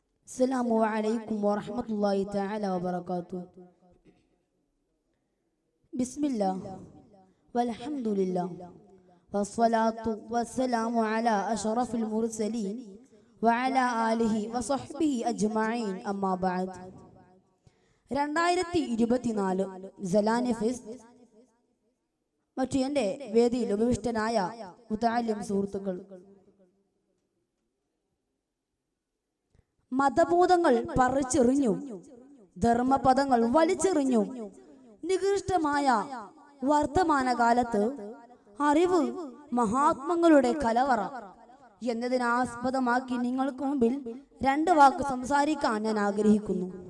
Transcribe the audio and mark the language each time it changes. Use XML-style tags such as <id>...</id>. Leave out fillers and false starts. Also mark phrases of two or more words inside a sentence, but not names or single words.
<ar>السلام عليكم ورحمة الله تعالى وبركاته. بسم الله والحمد لله والصلاة والسلام على أشرف المرسلين وعلى آله وصحبه أجمعين أما بعد.</ar> <ml>2024 സലാനി ഫെസ്റ്റ് മറ്റു എൻ്റെ വേദിയിൽ ഉപവിഷ്ടനായ മുതഅല്ലിം സുഹൃത്തുക്കൾ, മതബോധങ്ങൾ പറിച്ചെറിഞ്ഞു, ധർമ്മപദങ്ങൾ വലിച്ചെറിഞ്ഞു, നികൃഷ്ടമായ വർത്തമാനകാലത്ത് അറിവ് മഹാത്മങ്ങളുടെ കലവറ എന്നതിനാസ്പദമാക്കി നിങ്ങൾക്ക് മുമ്പിൽ രണ്ട് വാക്ക് സംസാരിക്കാൻ ഞാൻ ആഗ്രഹിക്കുന്നു.</ml>